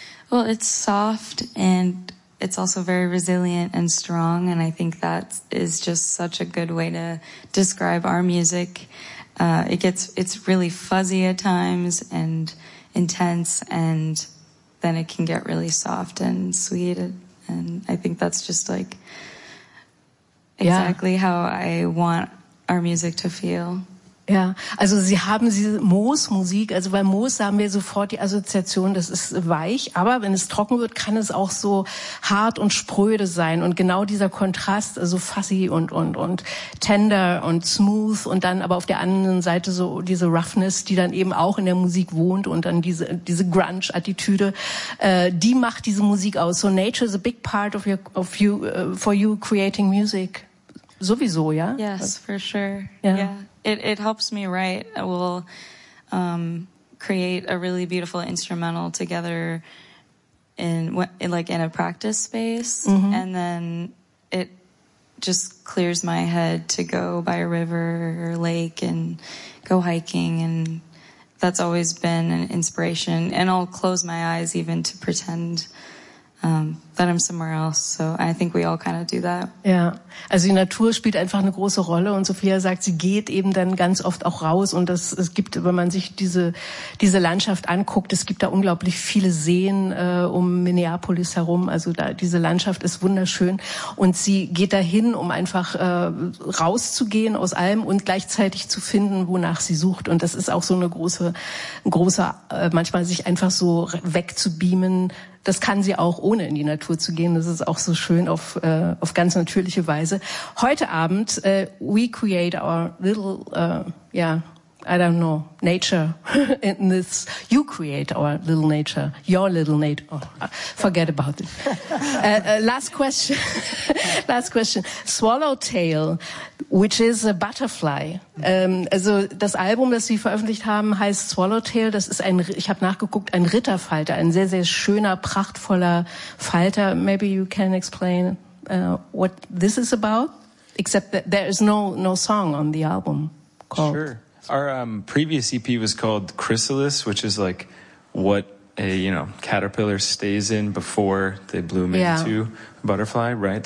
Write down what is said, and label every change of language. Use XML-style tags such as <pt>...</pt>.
<en>Well, it's soft and it's also very resilient and strong, and I think that is just such a good way to describe our music. It's really fuzzy at times and intense, and then it can get really soft and sweet, and I think that's just like exactly how I want our music to feel.</en> <de>Ja, also sie haben diese Moosmusik, also bei Moos haben wir sofort die Assoziation, das ist weich, aber wenn es trocken wird, kann es auch so hart und spröde sein, und genau dieser Kontrast, also fuzzy und tender und smooth, und dann aber auf der anderen Seite so diese Roughness, die dann eben auch in der Musik wohnt, und dann diese Grunge-Attitüde, die macht diese Musik aus.</de> <en>So nature is a big part for you creating music.</en> <de>Sowieso, ja?</de> <en>Yes, for sure. Yeah. It helps me write. I will create a really beautiful instrumental together in a practice space. Mm-hmm. And then it just clears my head to go by a river or lake and go hiking. And that's always been an inspiration. And I'll close my eyes even to pretend that I'm somewhere else. So I think we all kind of do that.</en> <de>Ja, also die Natur spielt einfach eine große Rolle, und Sophia sagt, sie geht eben dann ganz oft auch raus, und es gibt, wenn man sich diese Landschaft anguckt, es gibt da unglaublich viele Seen um Minneapolis herum, also da diese Landschaft ist wunderschön, und sie geht dahin, um einfach rauszugehen aus allem und gleichzeitig zu finden, wonach sie sucht, und das ist auch so eine große manchmal sich einfach so wegzubeamen. Das kann sie auch, ohne in die Natur zu gehen. Das ist auch so schön auf ganz natürliche Weise. Heute Abend,</de> <en>we create our little, I don't know, nature in this. You create our little nature, your little nature. Oh, forget about it. Last question. Swallowtail, which is a butterfly.</en> <de>Also das Album, das Sie veröffentlicht haben, heißt Swallowtail. Das ist ein Ritterfalter, ein sehr, sehr schöner, prachtvoller Falter.</de> <en>Maybe you can explain what this is about, except that there is no song on the album called. Sure. Our previous EP was called Chrysalis, which is like what a, you know, caterpillar stays in before they bloom into a butterfly, right?</en>